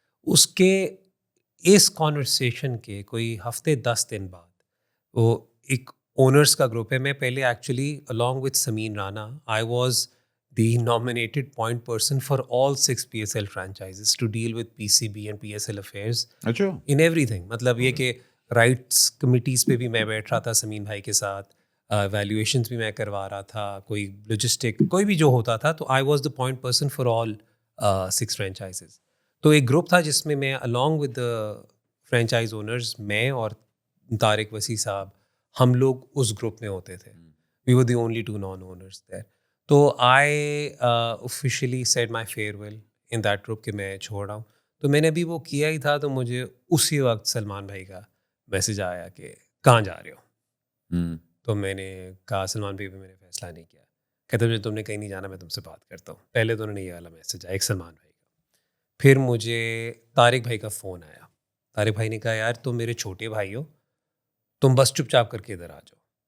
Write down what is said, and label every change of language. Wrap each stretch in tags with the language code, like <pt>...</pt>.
<ur>اس کے اس کانورسیشن کے کوئی ہفتے 10 دن بعد وہ ایک اونرس کا گروپ ہے. میں پہلے actually</ur> <en>along with Sameen Rana I was the nominated point person for all 6 PSL franchises to deal with PCB and PSL affairs in everything.</en> <ur>مطلب یہ کہ رائٹس کمیٹیز پہ بھی میں بیٹھ رہا تھا سمین بھائی کے ساتھ, ویلیویشنز بھی میں کروا رہا تھا, کوئی لوجسٹک کوئی بھی جو ہوتا تھا تو</ur> <en>I was the point person for all 6 franchises.</en> <ur>تو ایک گروپ تھا جس میں میں</ur> <en>along with the franchise owners,</en> <ur>میں اور طارق وسیع صاحب, ہم لوگ اس گروپ میں ہوتے تھے.</ur> <en>We were the only 2 non-owners there. تو I officially said my farewell in that group</en> <ur>کہ میں چھوڑ رہا ہوں. تو میں نے ابھی وہ کیا ہی تھا تو مجھے اسی وقت سلمان بھائی کا میسج آیا کہ کہاں جا رہے ہو. تو میں نے کہا سلمان بھائی میں نے فیصلہ نہیں کیا. کہتے ہیں تم نے کہیں نہیں جانا, میں تم سے بات کرتا ہوں. پہلے تو انہوں نے یہ والا میسج آیا ایک سلمان بھائی کا. پھر مجھے طارق بھائی کا فون آیا. طارق بھائی نے کہا یار تم میرے چھوٹے بھائی ہو, تم بس چپ چاپ کر کے ادھر آ جاؤ.</ur>